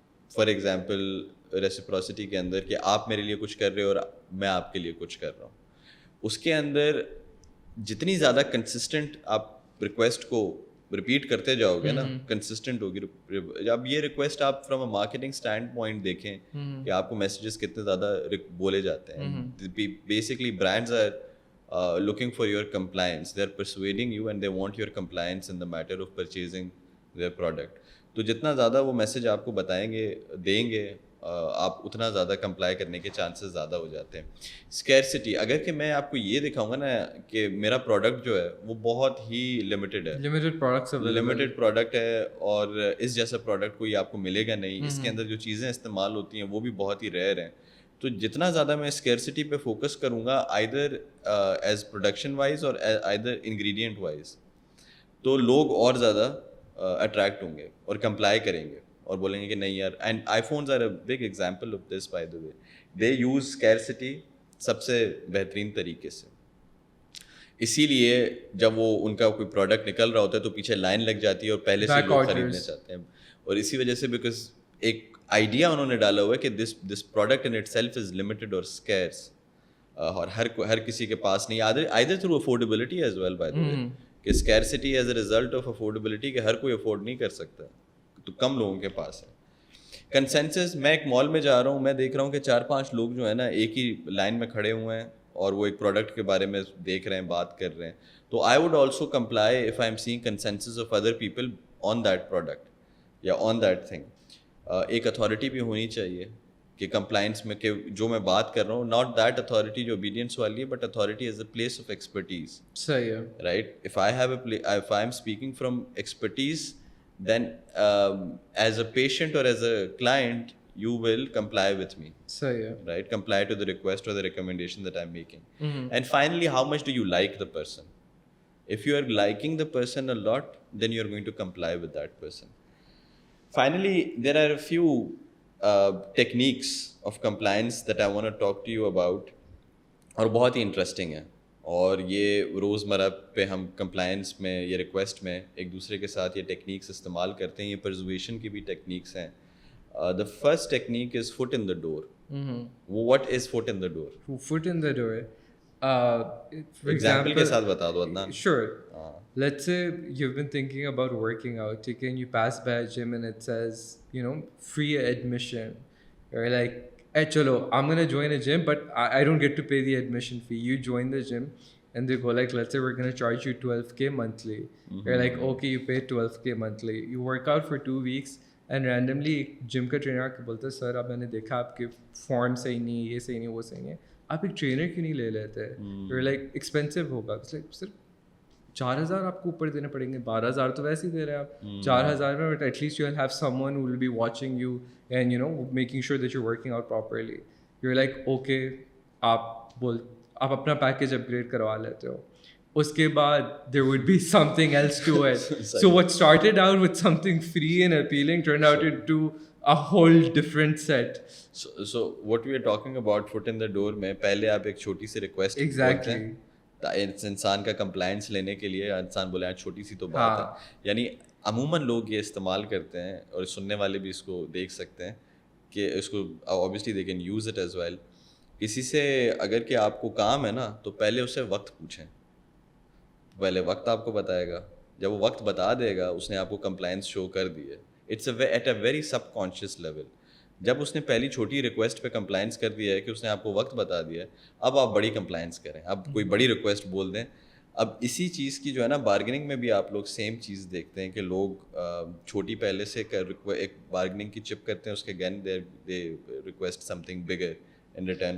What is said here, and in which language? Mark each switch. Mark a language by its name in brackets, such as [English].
[English] for example [Urdu] reciprocity کے اندر کہ آپ میرے لیے کچھ کر رہے ہو اور میں آپ کے لیے کچھ کر رہا ہوں. اس کے اندر جتنی زیادہ کنسسٹنٹ آپ ریکویسٹ کو ریپیٹ کرتے جاؤ گے نا, کنسسٹنٹ ہوگی. اب یہ ریکویسٹ آپ [English] from a marketing standpoint [Urdu] دیکھیں کہ آپ کو میسیجز کتنے زیادہ بولے جاتے ہیں. [English] Basically brands are looking for your compliance, they are persuading you and they want your compliance in the matter of purchasing their product. [Urdu] تو جتنا زیادہ وہ میسیج آپ کو بتائیں گے دیں گے آپ اتنا زیادہ کمپلائی کرنے کے چانسز زیادہ ہو جاتے ہیں. اسکیرسٹی, اگر کہ میں آپ کو یہ دکھاؤں گا نا کہ میرا پروڈکٹ جو ہے وہ بہت ہی لمیٹیڈ ہے, لمیٹیڈ پروڈکٹ ہے, اور اس جیسا پروڈکٹ کوئی آپ کو ملے گا نہیں, اس کے اندر جو چیزیں استعمال ہوتی ہیں وہ بھی بہت ہی ریئر ہیں. تو جتنا زیادہ میں اسکیرسٹی پہ فوکس کروں گا [English] either as production wise [Urdu] اور [English] either ingredient wise, [Urdu] تو لوگ اور زیادہ اٹریکٹ ہوں گے اور کمپلائی کریں گے اور بولیں گے کہ نہیں یار. [English] And iPhones are a big example of this by the way. They use scarcity [Urdu] سب سے بہترین طریقے سے. اسی لیے جب وہ ان کا کوئی پروڈکٹ نکل رہا ہوتا ہے تو پیچھے لائن لگ جاتی ہے اور پہلے سے لوگ خریدنا چاہتے ہیں. اور اسی وجہ سے بیکاز ایک آئیڈیا انہوں نے ڈالا ہوا ہے کہ [English] this product in itself is limited [Urdu] اور اسکیرس, اور ہر کسی کے پاس نہیں. [English] either through affordability as well by the way, [Urdu] کہ [English] scarcity is a result of affordability, [Urdu] کہ ہر کوئی افورڈ نہیں کر سکتا تو کم لوگوں کے پاس ہے. کنسنسس, میں ایک مال میں جا رہا ہوں, میں دیکھ رہا ہوں کہ 4-5 لوگ جو ہیں نا ایک ہی لائن میں کھڑے ہوئے ہیں اور وہ ایک پروڈکٹ کے بارے میں دیکھ رہے ہیں, بات کر رہے ہیں. [English] تو I would also comply if I am saying consensus of other people on that product یا on that thing. [Urdu] ایک اتھارٹی بھی ہونی چاہیے کہ کمپلائنس میں, کہ جو میں بات کر رہا ہوں [English] not that authority [Urdu] جو اوبیڈینس والی ہے, [English] But authority as a place of expertise. [Urdu] صحیح ہے. [English] Right, if I am speaking from expertise, then as a patient or as a client you will comply with me. [Urdu] صحیح ہے. [English] Right, comply to the request or the recommendation that I'm making. And finally, how much do you like the person? If you are liking the person a lot, then you are going to comply with that person. Finally, there are a few techniques of compliance that I want to talk to you about, [Urdu] اور بہت ہی interesting ہے. اور یہ روزمرہ پہ ہم compliance میں یا ریکویسٹ میں ایک دوسرے کے ساتھ یہ ٹیکنیکس استعمال کرتے ہیں. یہ پرزویشن کی بھی ٹیکنیکس ہیں. [English] The first technique is foot in the door. What is foot in the door? Foot in the door [Urdu] example کے ساتھ بتا دو Adnan. [English] Sure. Let's say you've been thinking about working out, and you pass by a gym and it says, free admission. You're like, hey, chalo, I'm going to join a gym, but I don't get to pay the admission fee. You join the gym and they go like, let's say we're going to charge you $12K monthly. You're like, okay, you pay $12K monthly. You work out for 2 weeks and randomly gym [Urdu] کا trainer آ کے بولتا ہے, سر اب میں نے دیکھا آپ کے فارم صحیح نہیں, یہ صحیح نہیں, وہ صحیح نہیں, آپ ایک ٹرینر کیوں نہیں لے لیتے؟ [English] You're like, [Urdu] ایکسپینسو ہوگا. سر 4,000 آپ کو اوپر دینے پڑیں گے, 12,000 تو ویسے ہی دے رہے ہیں آپ. 4,000 میں, [English] But at least you will have someone who will be watching you and making sure that you're working out properly. You're like, okay, [Urdu] آپ اپنا پیکیج اپ گریڈ کروا لیتے ہو. uske baad [English] there would be something else to it. So what started out with something free and appealing turned out into a whole different set. So what we are talking about foot in the door [Urdu] میں پہلے آپ ایک چھوٹی سی request [English] Exactly. [Urdu] انسان کا compliance لینے کے لیے انسان بولے چھوٹی سی تو بات ہے. یعنی عموماً لوگ یہ استعمال کرتے ہیں اور سننے والے بھی اس کو دیکھ سکتے ہیں کہ اس کو [English] obviously they can use it as well. [Urdu] کسی سے اگر کہ آپ کو کام ہے نا تو پہلے اسے وقت پوچھیں, پہلے وقت آپ کو بتائے گا, جب وہ وقت بتا دے گا اس نے آپ کو کمپلائنس شو کر دی ہے. [English] It's at a very subconscious level. [Urdu] جب اس نے پہلی چھوٹی ریکویسٹ پہ کمپلائنس کر دیا ہے کہ اس نے آپ کو وقت بتا دیا ہے, اب آپ بڑی کمپلائنس کریں, اب کوئی بڑی ریکویسٹ بول دیں. اب اسی چیز کی جو ہے نا بارگننگ میں بھی آپ لوگ سیم چیز دیکھتے ہیں کہ لوگ چھوٹی پہلے سے ایک بارگننگ کی چپ کرتے ہیں, اس کے [English] Again they request something bigger in return.